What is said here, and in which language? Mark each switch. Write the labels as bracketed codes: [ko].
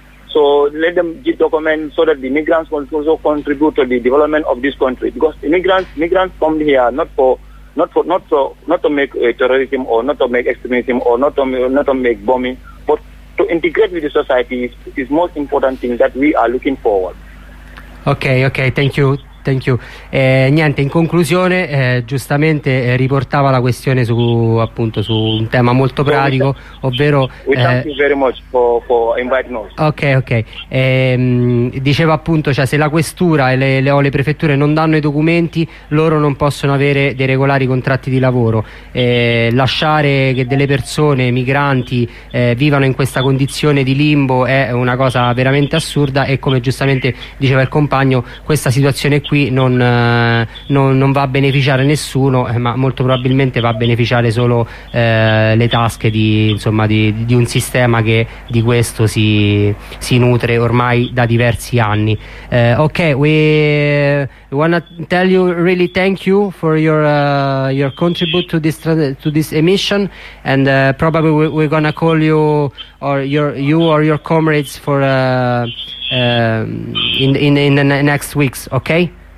[en] So let them give document so that the migrants will also contribute to the development of this country. Because migrants come here not to make terrorism or not to make extremism or not to make bombing, but to integrate with the society is most important thing that we are looking forward. Okay, thank you. [it] Niente, in conclusione giustamente riportava la questione su appunto su un tema molto pratico, ovvero [en] thank you very much for inviting us. Okay. [it] Diceva appunto, cioè se la questura e le prefetture non danno i documenti, loro non possono avere dei regolari contratti di lavoro. Lasciare che delle persone migranti vivano in questa condizione di limbo è una cosa veramente assurda, e come giustamente diceva il compagno, questa situazione qui non va a beneficiare nessuno, ma molto probabilmente va a beneficiare solo le tasche di insomma di un sistema che di questo si nutre ormai da diversi anni. [en] Okay, we wanna tell you really thank you for your contribute to this emission, and probably we're gonna call you or your comrades for in the next weeks. Okay.